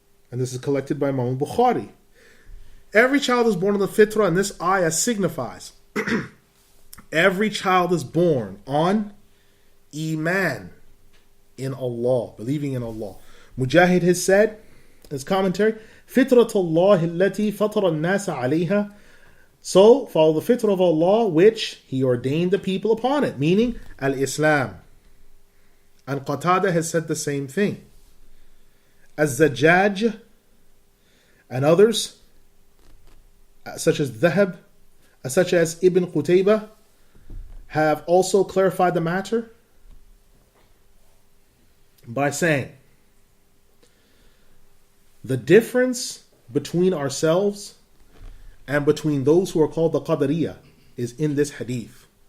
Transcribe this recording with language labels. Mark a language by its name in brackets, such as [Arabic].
[English] And this is collected by Imam Bukhari. Every child is born on the fitrah, and this ayah signifies every child is born on Iman in Allah, believing in Allah. Mujahid has said, His commentary, [Arabic] فِطْرَةَ اللَّهِ الَّتِي فَطَرَ النَّاسَ عَلَيْهَا. [English] So, follow the fitrah of Allah, which He ordained the people upon it, meaning al-Islam. And Qatada has said the same thing. Az-Zajjaj and others, such as Dhahab, such as Ibn Qutaybah, have also clarified the matter by saying the difference between ourselves and between those who are called the Qadariyah is in this hadith.